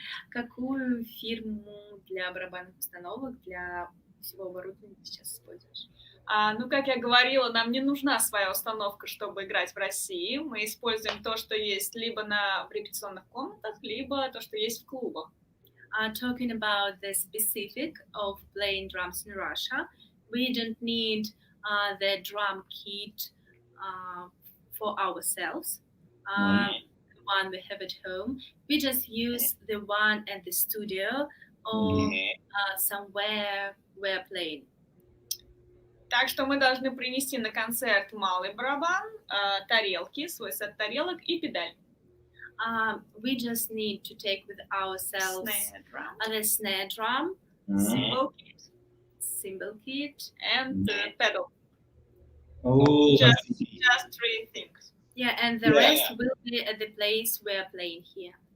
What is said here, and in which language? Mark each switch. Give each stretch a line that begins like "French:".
Russian: Какую фирму для барабанных установок, для всего оборудования ты сейчас используешь? Ну, как я говорила, нам не нужна своя установка, чтобы играть в России. Мы используем то, что есть либо в репетиционных комнатах, либо то, что есть в клубах.
English: Talking about the specific of playing drums in Russia, we don't need the drum kit for ourselves, the one we have at home. We just use the one at the studio or somewhere we're playing.
Russian: Так что мы должны принести на концерт малый барабан, тарелки, свой сет тарелок и педаль.
English: We just need to take with ourselves the snare drum, cymbal kit, and pedal. Oh, just 3 things. Yeah, and the rest will be at the place we're playing here.